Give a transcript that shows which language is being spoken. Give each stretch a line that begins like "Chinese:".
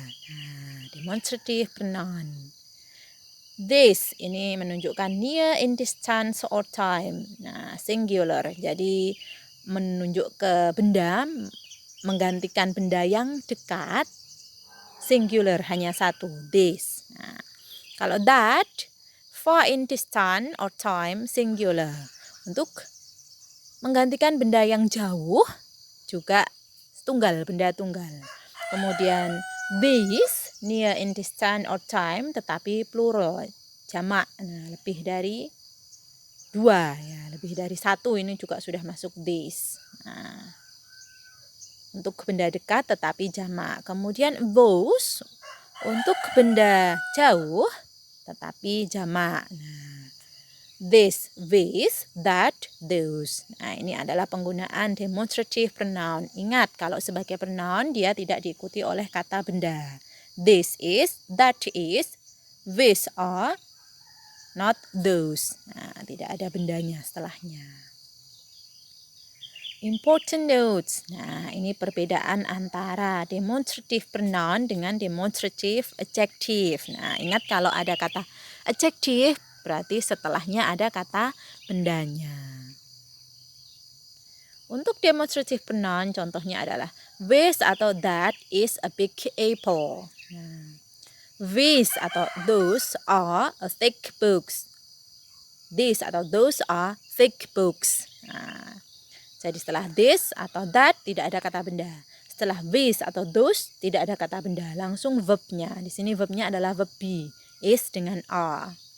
English: Nah, demonstrative pronoun. This
Indonesian: ini menunjukkan
English: near, in distance, or time.
Indonesian: Nah, singular. Jadi menunjuk ke benda, menggantikan benda yang dekat. Singular hanya satu. This.
English: Nah, kalau that, far in distance or time, singular.
Indonesian: Untuk menggantikan benda yang jauh juga tunggal, benda tunggal.
English: Kemudian these, near, in distance or time,
Indonesian: tetapi plural, jamak. Nah, lebih dari 2 ya, lebih dari 1 ini juga sudah masuk these. Nah, untuk benda dekat tetapi jamak. Kemudian those untuk benda jauh tetapi jamak.
English: Nah, this, that, those.
Indonesian: Nah, ini adalah penggunaan demonstrative pronoun. Ingat, kalau sebagai pronoun dia tidak diikuti oleh kata benda.
English: This is, that is, these are, not those.
Indonesian: Nah, tidak ada bendanya setelahnya. Important notes. Nah, ini perbedaan antara demonstrative pronoun dengan demonstrative adjective. Nah, ingat kalau ada kata adjective berarti setelahnya ada kata bendanya. Untuk demonstrative pronoun contohnya adalah
English: this atau that is a big apple. Nah, these atau those are a thick books. These atau those are thick books.
Indonesian: Nah, jadi setelah this atau that tidak ada kata benda. Setelah this atau those tidak ada kata benda, langsung verbnya. Di sini verbnya adalah verb be, is dengan are.